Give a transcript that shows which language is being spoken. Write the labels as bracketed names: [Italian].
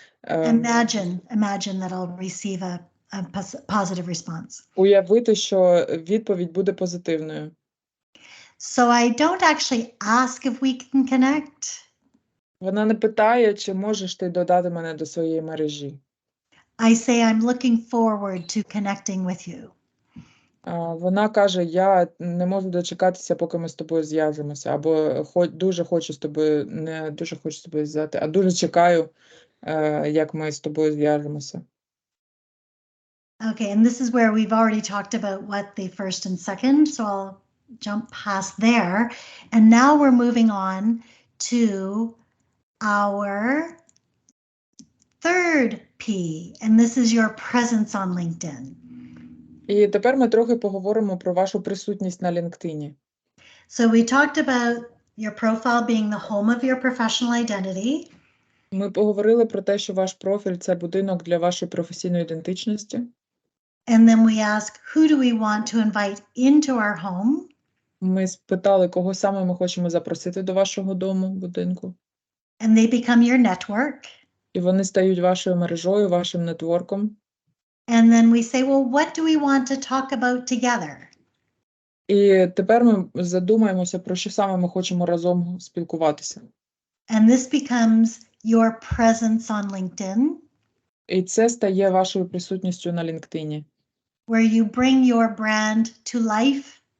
[English] Imagine that I'll receive a positive response. [Ukrainian] уявити, що відповідь буде позитивною. [English] So I don't actually ask if we can connect. [Ukrainian] Вона не питає, чи можеш ти додати мене до своєї мережі. [English] I say I'm looking forward to connecting with you. [Ukrainian] Вона каже: я не можу дочекатися, поки ми з тобою зв'яжемося, або дуже хочу з тобою, не дуже хочу з тобою зв'язати, а дуже чекаю, як ми з тобою зв'яжемося. [English] Okay, and this is where we've already talked about what the first and second, so I'll jump past there. And now we're moving on to our third P, and this is your presence on LinkedIn. [Ukrainian] І тепер ми трохи поговоримо про вашу присутність на LinkedIn. [English] So we talked about your profile being the home of your professional identity. [Ukrainian] Ми поговорили про те, що ваш профіль – це будинок для вашої професійної ідентичності. [English] And then we ask, who do we want to invite into our home? [Ukrainian] Ми спитали, кого саме ми хочемо запросити до вашого дому, будинку. [English] And they become your network. [Ukrainian] І вони стають вашою мережою, вашим нетворком. [English] And then we say, well, what do we want to talk about together? [Ukrainian] І тепер ми задумаємося, про що саме ми хочемо разом спілкуватися. [English] And this becomes your presence on LinkedIn, [Ukrainian] І це стає вашою присутністю на LinkedIn, [English] where you bring your brand to life.